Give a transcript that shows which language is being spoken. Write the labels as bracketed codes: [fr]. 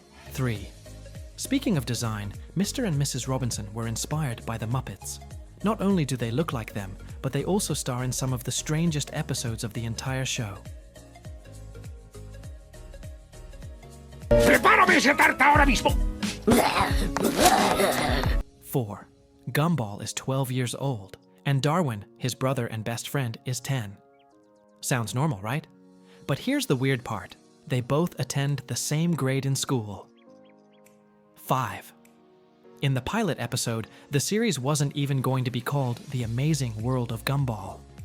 [en] 3. Speaking of design, Mr. and Mrs. Robinson were inspired by the Muppets. Not only do they look like them, but they also star in some of the strangest episodes of the entire show. [es] ¡Prepárame esa tarta ahora mismo! [en] 4. Gumball is 12 years old, and Darwin, his brother and best friend, is 10. Sounds normal, right? But here's the weird part. They both attend the same grade in school. 5. In the pilot episode, the series wasn't even going to be called The Amazing World of Gumball.